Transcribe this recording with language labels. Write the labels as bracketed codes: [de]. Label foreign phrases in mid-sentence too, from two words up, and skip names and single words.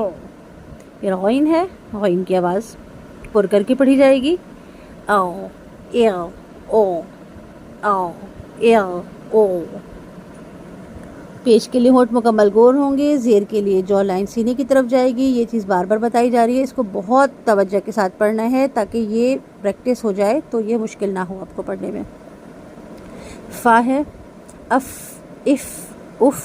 [ur] پھر غین ہے، غین کی آواز پر کر کے پڑھی جائے گی، او، یا، او، او، یا، او۔ پیش کے لیے ہونٹ مکمل گول ہوں گے، زیر کے لیے جو لائن سینے کی طرف جائے گی، یہ چیز بار بار بتائی جا رہی ہے، اس کو بہت توجہ کے ساتھ پڑھنا ہے تاکہ یہ پریکٹس ہو جائے تو یہ مشکل نہ ہو آپ کو پڑھنے میں۔ فا ہے، اف، اف، اف۔